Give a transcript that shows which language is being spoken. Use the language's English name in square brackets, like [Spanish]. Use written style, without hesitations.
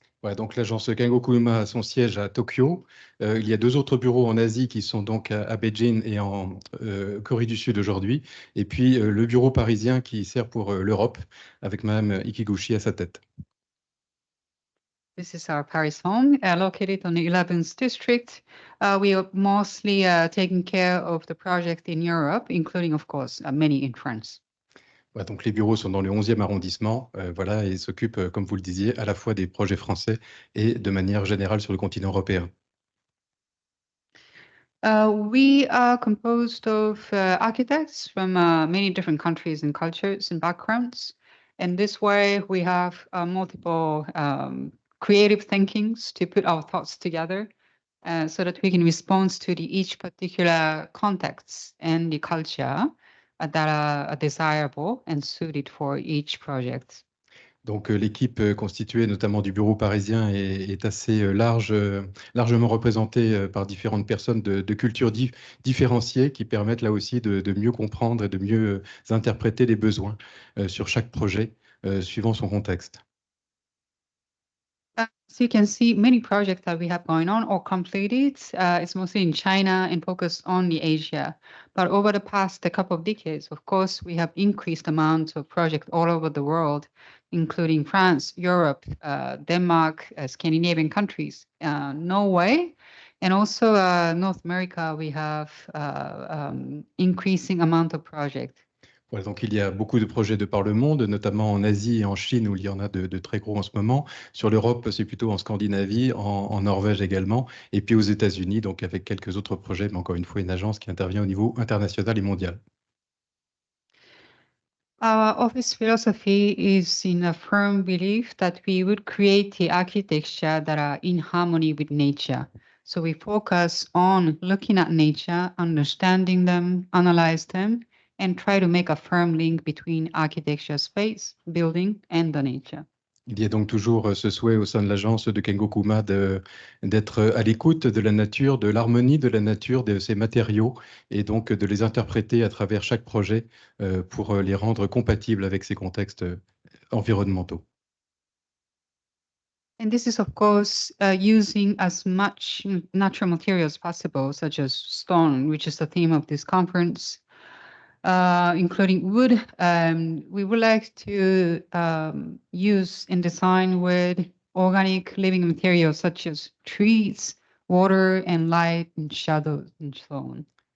[French] Ouais, donc l'agence Kengo Kuma a son siège à Tokyo. Il y a 2 autres bureaux en Asie qui sont donc à Beijing et en Corée du Sud aujourd'hui. Et puis le bureau parisien qui sert pour l'Europe avec Madame Ikiguchi à sa tête. [English] This is our Paris home, located on the 11th district. We are mostly taking care of the project in Europe, including, of course, many in France. [French] Ouais, donc les bureaux sont dans le 11e arrondissement, voilà, et s'occupent, comme vous le disiez, à la fois des projets français et de manière générale sur le continent européen. [English] We are composed of architects from many different countries and cultures and backgrounds. And this way we have multiple creative thinkings to put our thoughts together so that we can respond to each particular context and the culture that are desirable and suited for each project. [French] Donc l'équipe constituée notamment du bureau parisien est assez largement représentée par différentes personnes de cultures différenciées qui permettent là aussi de mieux comprendre et de mieux interpréter les besoins sur chaque projet suivant son contexte. [English] So you can see many projects that we have going on or completed. It's mostly in China and focused on the Asia. But over the past couple of decades, of course, we have increased amounts of projects all over the world, including France, Europe, Denmark, Scandinavian countries, Norway, and also North America. We have increasing amount of projects. [French] Voilà, donc il y a beaucoup de projets de par le monde, notamment en Asie et en Chine, où il y en a de très gros en ce moment. Sur l'Europe, c'est plutôt en Scandinavie, en Norvège également, et puis aux États-Unis, donc avec quelques autres projets, mais encore une fois, une agence qui intervient au niveau international et mondial. [English] Our office philosophy is in a firm belief that we would create the architecture that are in harmony with nature. So we focus on looking at nature, understanding them, analyze them, and try to make a firm link between architecture, space, building, and the nature. [French] Il y a donc toujours ce souhait au sein de l'agence de Kengo Kuma d'être à l'écoute de la nature, de l'harmonie de la nature, de ces matériaux, et donc de les interpréter à travers chaque projet pour les rendre compatibles avec ces contextes environnementaux. [English] And this is, of course, using as much natural materials as possible, such as stone, which is the theme of this conference, including wood. We would like to use and design wood, organic living materials such as trees, water, and light, and shadows, and so on.